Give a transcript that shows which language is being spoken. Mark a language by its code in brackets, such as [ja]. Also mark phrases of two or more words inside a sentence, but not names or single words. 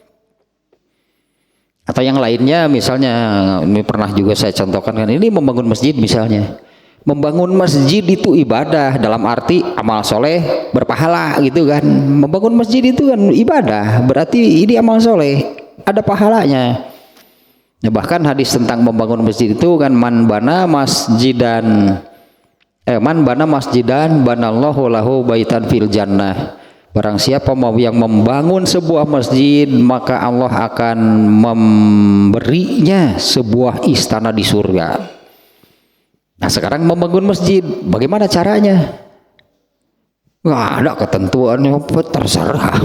[id] Atau yang lainnya misalnya, ini pernah juga saya contohkan kan, ini membangun masjid misalnya. Membangun masjid itu ibadah dalam arti amal soleh berpahala gitu kan. Membangun masjid itu kan ibadah, berarti ini amal soleh, ada pahalanya. Ya, bahkan hadis tentang membangun masjid itu kan, [ar] من بنى مسجدا بنى الله له بيتا في الجنة. [id] Barang siapa yang membangun sebuah masjid, maka Allah akan memberinya sebuah istana di surga. Nah, sekarang membangun masjid, bagaimana caranya? Nggak ada ketentuannya, terserah.